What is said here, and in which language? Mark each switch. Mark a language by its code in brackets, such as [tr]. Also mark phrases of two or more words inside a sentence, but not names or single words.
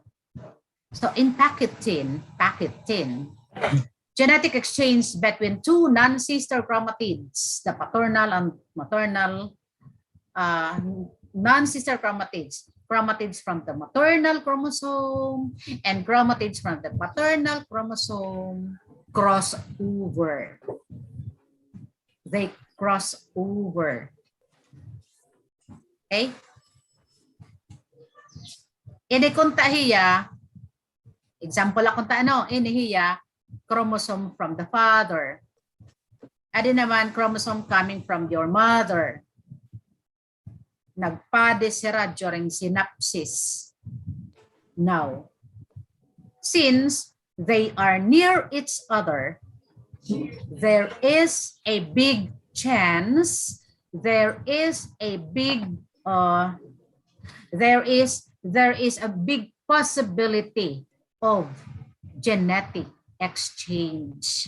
[en] So in pachytene, genetic exchange between two non-sister chromatids, the paternal and maternal non-sister chromatids, chromatids from the maternal chromosome and chromatids from the paternal chromosome, cross over. They cross over. [war] Okay? Ini kuntahiya, example ako ta ano, inihiya, [en] chromosome from the father. [war] Adi naman [en] chromosome coming from your mother. [war] Nagpade sira during synapsis. [en] Now, since they are near each other, there is a big chance, there is a big possibility of genetic exchange.